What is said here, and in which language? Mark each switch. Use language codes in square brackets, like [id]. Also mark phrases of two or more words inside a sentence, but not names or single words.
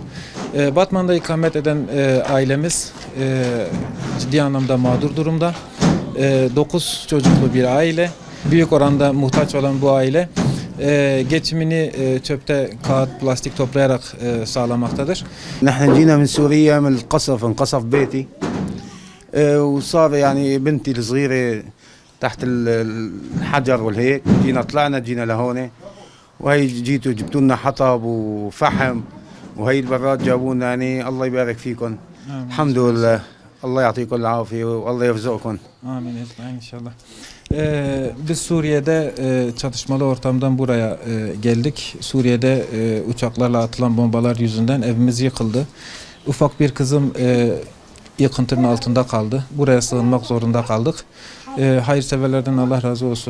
[tr] Batman'da ikamet eden ailemiz ciddi anlamda mağdur durumda. 9 çocuklu bir aile. Büyük oranda muhtaç olan bu aile geçimini çöpte kağıt, plastik toplayarak sağlamaktadır. [ar] نحن جينا من سوريا من القصف انقصف بيتي وصار يعني بنتي الصغيرة تحت الحجر والهيك جينا لهون وهي جيتوا جبتوا لنا حطب وفحم وهي البراد جابوا لنا يعني الله يبارك فيكم الحمد لله الله يعطيكم العافية والله يرزقكم. [tr] Amin inşallah. Biz Suriye'de çatışmalı ortamdan buraya geldik. Suriye'de uçaklarla atılan bombalar yüzünden evimiz yıkıldı. Ufak bir kızım yıkıntının altında kaldı. Buraya sığınmak zorunda kaldık. Hayırseverlerden Allah razı olsun.